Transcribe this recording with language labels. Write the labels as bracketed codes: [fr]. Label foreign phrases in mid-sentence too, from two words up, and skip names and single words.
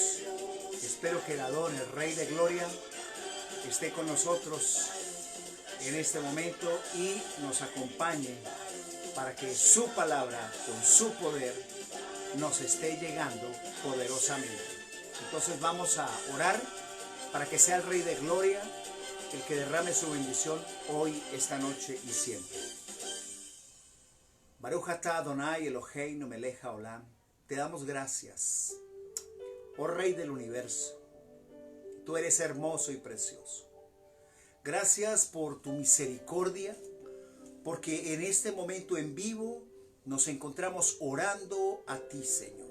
[es] Espero que el Adón, el Rey de Gloria, esté con nosotros en este momento y nos acompañe para que su palabra, con su poder, nos esté llegando poderosamente. Entonces vamos a orar para que sea el Rey de Gloria el que derrame su bendición hoy, esta noche y siempre. [he] ברוך אתה אדני אלהינו מלך העולם. [es] Te damos gracias, oh Rey del universo. Tú eres hermoso y precioso. Gracias por tu misericordia, porque en este momento en vivo nos encontramos orando a ti, Señor.